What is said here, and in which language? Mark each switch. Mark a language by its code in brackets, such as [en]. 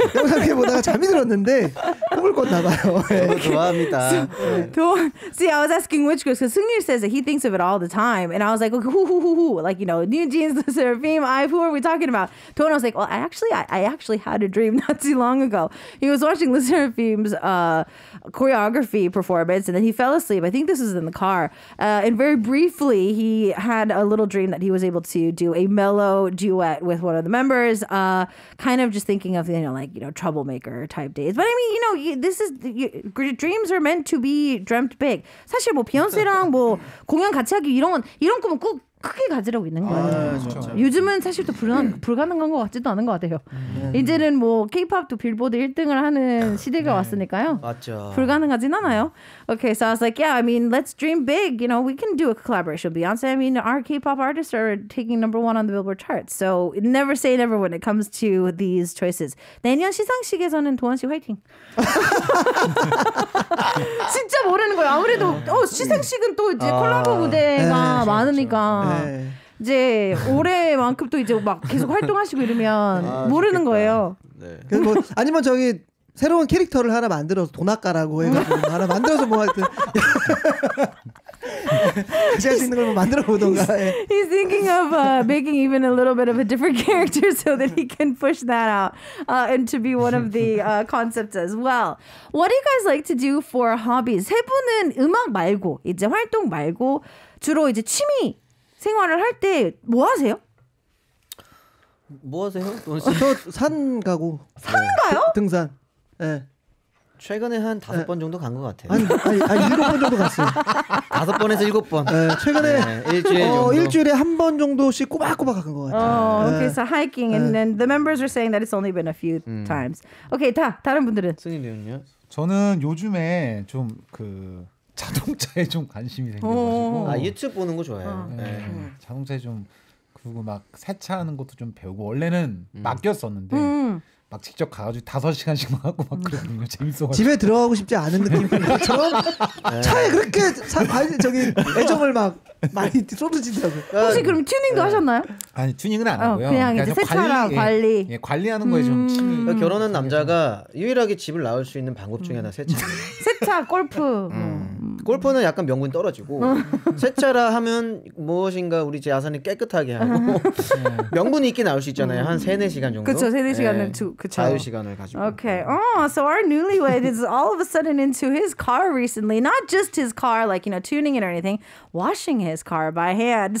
[ko] 영상 이렇게 보다가 잠이 들었는데 꿈을 꿨나 봐요. 좋아합니다. [en] See, I was asking which groups because Seungil says that he thinks of it all the time, and I was like, okay, who? Like, New Jeans, the Seraphim, who are we talking about? Toon was like, well, I actually had a dream not too long ago. He was watching the Seraphim's choreography performance, and then he fell asleep. I think this was in the car, and very briefly he had a little dream that he was able to do a mellow duet with one of the members. Kind of just thinking of troublemaker type days. But I mean, this is dreams are meant to be dreamt big. [ko] 사실 뭐 비욘세랑 뭐 공연 같이 하기 이런 꿈은 꼭 크게 가지라고 있는 거예요. 요즘은 사실 또 불가능한 것 같지도 않은 것 같아요. 이제는 뭐 K-팝도 빌보드 1등을 하는 시대가 왔으니까요. 맞죠. 불가능하진 않아요. [en] Okay, so I was like, yeah, I mean, let's dream big. We can do a collaboration with Beyonce. I mean, our K-pop artists are taking #1 on the Billboard charts. So never say never when it comes to these choices. [ko] 내년 시상식에서는 도원 씨 화이팅. 진짜 모르는 거예요. 아무래도 시상식은 또 이제 콜라보 무대가 많으니까. 이제 올해만큼 또 이제 막 계속 활동하시고 이러면 모르는 거예요. 그래서 뭐 아니면 저기 새로운 캐릭터를 하나 만들어서 돈 아까라고 해가지고 하나 만들어서 뭐 하여튼 같이 할 수 있는 걸 만들어 보던가. [en] He's thinking of making even a little bit of a different character so that he can push that out and to be one of the concepts as well. What do you guys like to do for hobbies? [ko] 세 분은 음악 말고 이제 활동 말고 주로 이제 취미 생활을 할 때 뭐 하세요? 뭐 하세요? 저 산 가고. 산 가요? 등산. 네. 최근에 한 5번 정도 간 것 같아요. 아니 7번 정도 갔어요. 5번에서 7번. 네, 최근에 일주일에 한 번 정도씩 꼬박꼬박 간 것 같아요. [en] Okay, so hiking, and then the members are saying that it's only been a few times. [ko] Okay, 다른 분들은? 승희님은요? 저는 요즘에 좀 자동차에 좀 관심이 생겨가지고 유튜브 보는 거 좋아해요. 자동차에 좀 그리고 막 세차하는 것도 좀 배우고 원래는 맡겼었는데 막 직접 가가지고 5시간씩 하고 막 그러거든요. 재밌어가지고 집에 들어가고 싶지 않은 느낌처럼 차에 그렇게 저기 애정을 막 많이 쏟으시더라고요. 혹시 그럼 튜닝도 하셨나요? 아니 튜닝은 안 하고요. 그냥 이제 세차랑 관리. 관리하는 거에 좀 취미. 결혼한 남자가 유일하게 집을 나올 수 있는 방법 중에 하나 세차. 세차, 골프. 골프는 약간 명분이 떨어지고 세차라 하면 무엇인가 우리 제 야산을 깨끗하게 하고 명분이 있게 나올 수 있잖아요. 한 3-4시간 정도. 그렇죠. 3-4시간은 그쵸. 자유 시간을 가지고. [en] Okay. So our newlywed is all of a sudden into his car recently. Not just his car, like, tuning it or anything. Washing his car by hand.